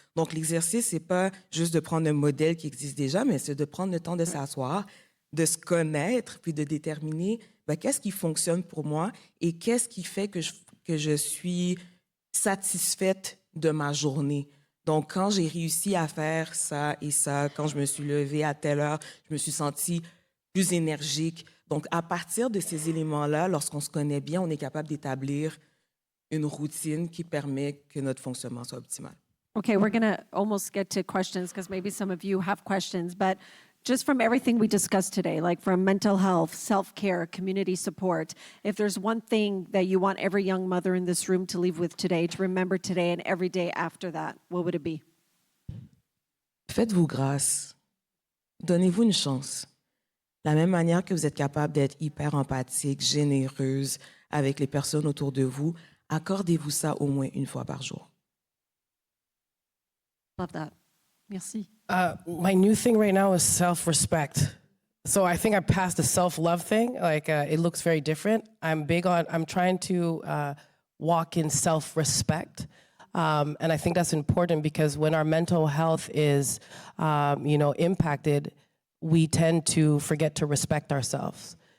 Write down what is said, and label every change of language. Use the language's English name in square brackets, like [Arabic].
[French] Donc, l'exercice, c'est pas juste de prendre un modèle qui existe déjà, mais c'est de prendre le temps de s'asseoir, de se connaître, puis de déterminer qu'est-ce qui fonctionne pour moi et qu'est-ce qui fait que je suis satisfaite de ma journée. Donc, quand j'ai réussi à faire ça et ça, quand je me suis levée à telle heure, je me suis sentie plus énergique. Donc, à partir de ces éléments-là, lorsqu'on se connaît bien, on est capable d'établir une routine qui permet que notre fonctionnement soit optimal. [English] Okay, we're going to almost get to questions because maybe some of you have questions, but just from everything we discussed today, like from mental health, self-care, community support, if there's one thing that you want every young mother in this room to leave with today, to remember today and every day after that, what would it be? [French] Faites-vous grâce. Donnez-vous une chance. De la même manière que vous êtes capable d'être hyper empathique, généreuse avec les personnes autour de vous, accordez-vous ça au moins une fois par jour. [English] Love that. Merci. My new thing right now is self-respect. So I think I passed the self-love thing. Like it looks very different. I'm trying to walk in self-respect. And I think that's important because when our mental health is, impacted, we tend to forget to respect ourselves.